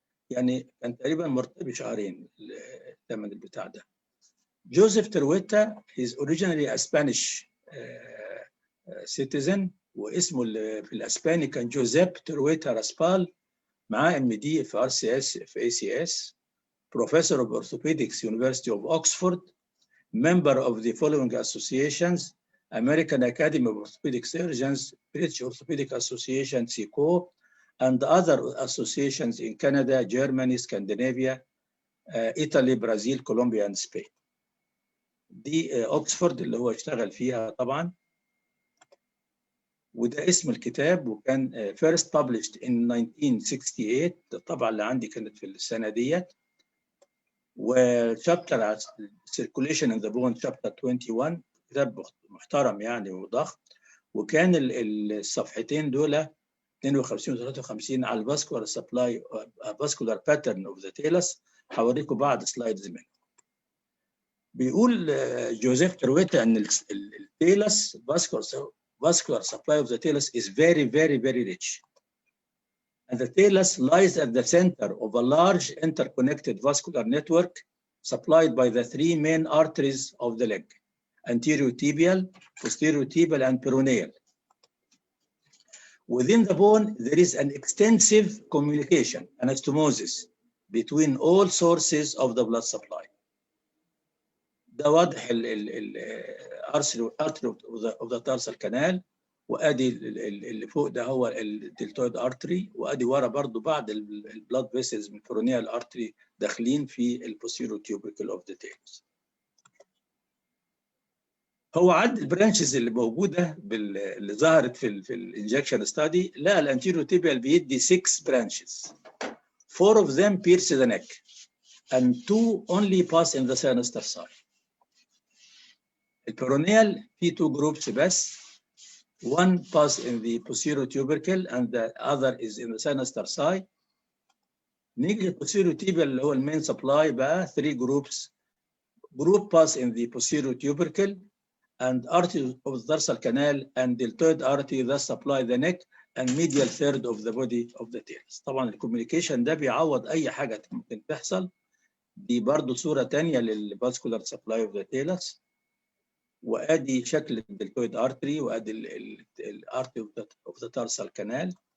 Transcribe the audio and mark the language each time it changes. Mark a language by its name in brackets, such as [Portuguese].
[Arabic] يعني كان تقريبا مرتبط شهرين الثمن البتاع ده. [English] Joseph Trueta is originally a Spanish citizen، [Arabic] واسمه في الاسباني كان جوزيب ترويتا راسبال، معاه [English] MD في RCS في ACS، Professor of Orthopedics University of Oxford, member of the following associations: American Academy of Orthopedic Surgeons, British Orthopedic Association (SICO), and other associations in Canada, Germany, Scandinavia, Italy, Brazil, Colombia, and Spain. [Arabic] دي أوكسفورد اللي هو اشتغل فيها طبعا. وده اسم الكتاب، وكان [English] first published in 1968. [Arabic] الطبعة اللي عندي كانت في السنة ديت. وشابتر على [English] circulation in the bone chapter 21، [Arabic] كتاب محترم يعني وضخم. وكان الصفحتين دول 52 و 53 على الفاسكولار سبلاي فاسكولار باترن اوف ذا تيلس. هوريكم بعض سلايدز منه. بيقول جوزيف ترويتا ان التيلس فاسكولار [English] vascular supply of the talus is very, very, very rich. And the talus lies at the center of a large interconnected vascular network supplied by the three main arteries of the leg: anterior tibial, posterior tibial, and peroneal. Within the bone, there is an extensive communication, anastomosis, between all sources of the blood supply. [Arabic] ده واضح الارتري [English] of the tarsal canal، [Arabic] وادي اللي فوق ده هو الدلتويد ارتري، وادي ورا برضو بعض البلاد فيسلز من البيرونيال ارتري داخلين في البوستيريور تيوبركل اوف ذا تيلس. هو عد البرانشز اللي موجوده اللي ظهرت في الانجكشن ستادي، لا الانتيريور تيبيال بيدي 6 برانشز. [English] 4 of them pierce the neck and 2 only pass in the sinister side. [Arabic] البيرونيال في 2 جروبس بس، [English] one pass in the posterior tubercle and the other is in the sinister side. [Arabic] نيجي posterior tibial اللي هو المين سبلاي بقى 3 جروبس. [English] Group pass in the posterior tubercle and artery of the tarsal canal and deltoid artery that supply the neck and medial third of the body of the talus. [Arabic] طبعا الكوميونيكيشن ده بيعوض اي حاجه ممكن تحصل. دي برضو صوره ثانيه للفاسكولار سبلاي اوف ذا talus، وادي شكل الدلتويد ارتري، وادي الارتري اوف ذا تارسال كانال.